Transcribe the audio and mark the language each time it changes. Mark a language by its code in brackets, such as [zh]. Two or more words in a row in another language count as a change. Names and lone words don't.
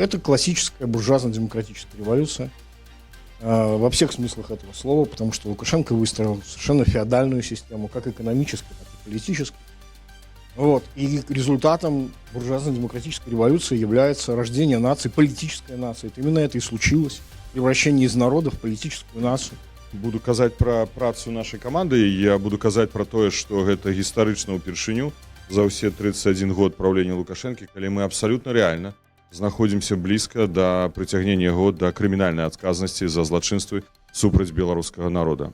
[ru] Это классическая буржуазно-демократическая революция во всех смыслах этого слова, потому что Лукашенко выстроил совершенно феодальную систему, как экономическую, так и политическую. Вот. И результатом буржуазно-демократической революции является рождение нации, политической нации. Это именно это и случилось. Превращение из народа в политическую нацию. [be] Буду казаць пра працу нашай каманды. Я буду казаць пра тое, што гэта гістарычна ўпершыню за ўсе 31 год правлення Лукашэнкі, калі мы абсалютна рэальна знаходзімся блізка да прыцягнення яго да крымінальнай адказнасці за злачынствы супраць беларускага народа.